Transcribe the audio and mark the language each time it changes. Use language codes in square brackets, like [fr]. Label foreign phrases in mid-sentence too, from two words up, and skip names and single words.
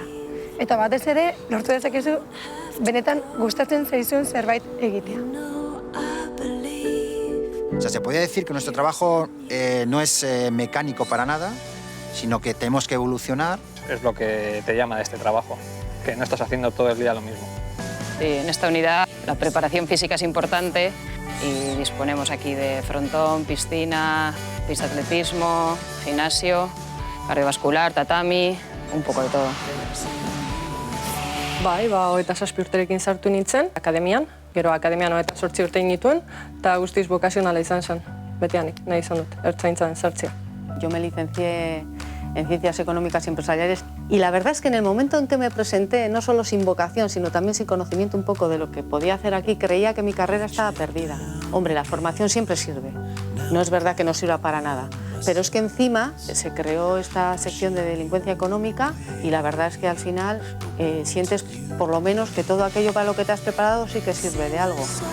[eu] Eta batez ere, lortu dezakezu, benetan gustatzen zaizun zerbait egitea. [es] O sea, se podría decir que nuestro trabajo no es mecánico para nada, sino que tenemos que evolucionar. Es lo que te llama de este trabajo, que no estás haciendo todo el día lo mismo. En esta unidad la preparación física es importante y disponemos aquí de frontón, piscina, pista de atletismo, gimnasio, cardiovascular, tatami, un poco de todo. [eu] Bai, 27 urterekin sartu nintzen, akademian, gero akademian 28 urte nituen, eta guztiz bokazionala izan zen, betianik, nahi izan dut, ertzaintzan sartzea. [es] Yo me licencié en Ciencias Económicas y Empresariales y la verdad es que en el momento en que me presenté, no solo sin vocación, sino también sin conocimiento un poco de lo que podía hacer aquí, creía que mi carrera estaba perdida. Hombre, la formación siempre sirve, no es verdad que no sirva para nada, pero es que encima se creó esta sección de delincuencia económica y la verdad es que al final sientes por lo menos que todo aquello para lo que te has preparado sí que sirve de algo.